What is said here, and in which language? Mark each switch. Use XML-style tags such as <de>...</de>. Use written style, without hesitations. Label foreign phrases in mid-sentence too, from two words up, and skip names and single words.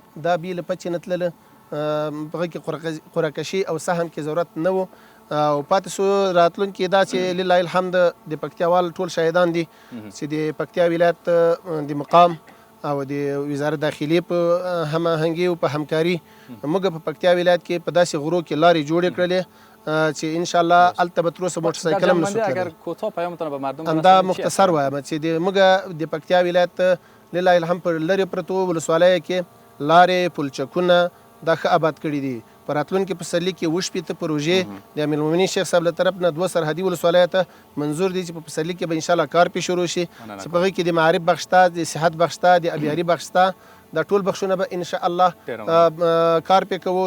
<ps>دا بې له پچې نه تلله، په هغه کې قرعه کشي او سهم کې ضرورت نه و او پاتې سو راتلونکي دا چې</ps> <ar>لله الحمد</ar> <ps>د پکتیاوال ټول شاهدان دي چې د پکتیا ولایت د مقام او د وزارت داخلي په هماهنګي او په همکاري موږ په پکتیا ولایت کې په داسې غرو کې لارې جوړې کړلې چې</ps> <ar>ان شاء الله</ar> <ps>هلته به تر اوسه موټر سایکل هم نشو</ps> <fa>اگر کوتاه پیامتون به مردم</fa> <ps>همدا مختصر وایم چې د موږ د پکتیا ولایت</ps> <ar>لله الحمد</ar> <ps>پر لرې پرتو ولسوالیو کې لارې پلچکونه دا ښه آباد کړي دي. په راتلونکي پسرلي کې 28 پروژې د امیر المؤمنین شیخ صاحب له طرف نه 2 سرحدي ولسوالیو ته منظور دي چې په پسرلي کې به</ps> <ar>ان شاء الله</ar> <ps>کار پې شروع شي چې په هغې کې د معارف بخش شته، د صحت بخش شته، د ابیاري بخش شته، دا ټول بخشونه به</ps> <ar>ان شاء الله</ar> <ps>کار پې کوو.</ps>